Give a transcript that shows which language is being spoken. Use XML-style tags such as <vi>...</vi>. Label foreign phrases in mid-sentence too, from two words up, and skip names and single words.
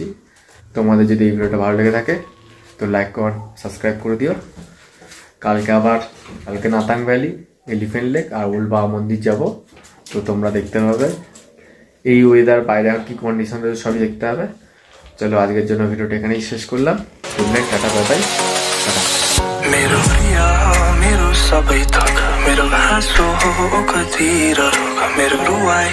<bn>তোমাদের যদি এই ভিডিওটা ভালো লেগে থাকে তো লাইক কমেন্ট সাবস্ক্রাইব করে দিও। কালকে নাতাং ভ্যালি, এলিফেন্ট লেক আর ওল্ড বাবা মন্দির যাবো, তো তোমরা দেখতে হবে। এই ওয়েদার বাইরে আর কি কন্ডিশন রয়েছে সবই দেখতে হবে। চলো আজকের জন্য ভিডিওটা এখানেই শেষ করলাম।</bn> <en>Good night, tata, bye bye, tata.</en> <ne>मेरो प्रिया मेरो सबै थोक मेरो हाँसो कति र मेरो रुवाई</ne>